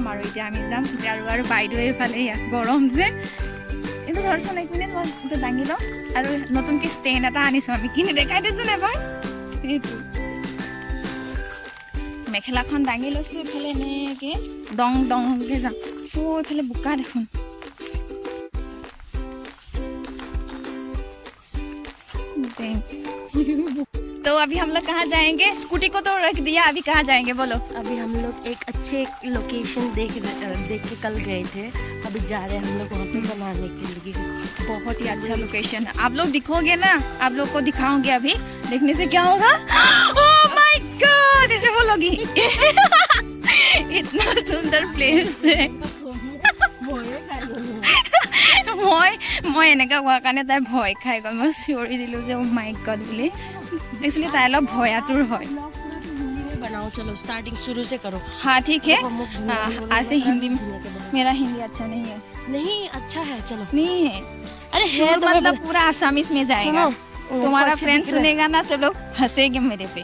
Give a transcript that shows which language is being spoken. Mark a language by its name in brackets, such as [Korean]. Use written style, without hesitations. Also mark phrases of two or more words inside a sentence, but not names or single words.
[Assamese] আৰু এতিয়া আমি যাম আৰু বাইদেউ এইফালে ইয়াত গৰম যে। এইটো ধৰচোন এক মিনিট, মই এইটো দাঙি লওঁ। আৰু নতুনকৈ ষ্টেণ্ড এটা আনিছোঁ আমি, কিনি দেখাই দিছোঁনে এবাৰ। এইটো মেখেলাখন দাঙি লৈছোঁ, এইফালে এনেকৈ দং দংকৈ যাম। এইফালে বোকা দেখোন। [Hindi] तो अभी हम लोग कहाँ जाएंगे? स्कूटी को तो रख दिया, अभी कहाँ जाएंगे बोलो? अभी हम लोग एक अच्छे लोकेशन देख के कल गए थे, अभी जा रहे हैं हम लोग वहाँ पे बनाने के लिए। बहुत ही अच्छा लोकेशन है, आप लोग दिखोगे ना, आप लोग को दिखाऊंगे। अभी देखने से क्या होगा? [English] oh my god, [Hindi] ऐसे बोलोगी। इतना सुंदर प्लेस है। [Assamese] মই এনেকৈ কোৱাৰ কাৰণে তাই ভয় খাই গ'ল। মই চিঞৰি দিলোঁ যে [English] oh my god [Assamese] বুলি। [Hindi] एक्चुअली ताई अलग भयातुर है। बनाओ चलो, स्टार्टिंग शुरू से करो। हाँ ठीक है, आज से हिंदी में। मेरा हिंदी अच्छा नहीं है। नहीं अच्छा है, चलो। नहीं है, अरे है तो मतलब पूरा आसामीज में जाएगा। तुम्हारा फ्रेंड सुनेगा ना, सब लोग हंसेंगे मेरे पे।